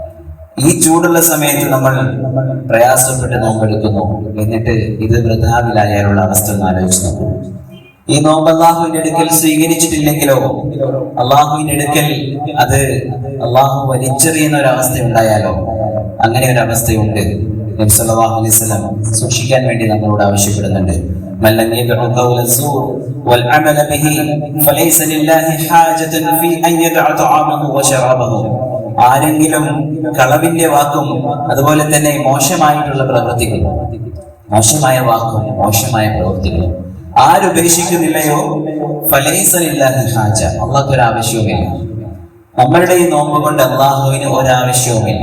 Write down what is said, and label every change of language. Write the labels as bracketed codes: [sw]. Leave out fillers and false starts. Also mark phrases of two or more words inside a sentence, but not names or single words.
[ml] ഈ ചൂടുള്ള സമയത്ത് നമ്മൾ പ്രയാസപ്പെട്ട് നോമ്പെടുക്കുന്നു, എന്നിട്ട് ഇത് വൃഥാവിലായാലുള്ള അവസ്ഥ ഒന്ന് ആലോചിച്ച് നോക്കൂ. ഈ നോമ്പ് അള്ളാഹുവിന്റെ അടുക്കൽ സ്വീകരിച്ചിട്ടില്ലെങ്കിലോ, അള്ളാഹുവിന്റെ അടുക്കൽ അത് അള്ളാഹു വലിച്ചെറിയുന്ന ഒരവസ്ഥ ഉണ്ടായാലോ, അങ്ങനെ ഒരു അവസ്ഥയുണ്ട്. നബി [ar] صلى الله عليه وسلم [ml] സൂക്ഷിക്കാൻ വേണ്ടി നമ്മളോട് ആവശ്യപ്പെടുന്നുണ്ട്. [ar] من لم يدع قول الزور والعمل به فليس لله حاجة في أن يدع طعامه وشرابه. [ml] ആരെങ്കിലും കളവിന്റെ വാക്കും അതുപോലെ തന്നെ മോശമായിട്ടുള്ള പ്രവൃത്തികളും, മോശമായ വാക്കും മോശമായ പ്രവൃത്തികളും ആരുപേക്ഷിക്കുന്നില്ലയോ, [ar] فليس لله حاجة, [ml] അള്ളാഹ്ക്ക് ഒരു ആവശ്യവുമില്ല. നമ്മളുടെ ഈ നോമ്പ് കൊണ്ട് അള്ളാഹുവിന് ഒരാവശ്യവുമില്ല.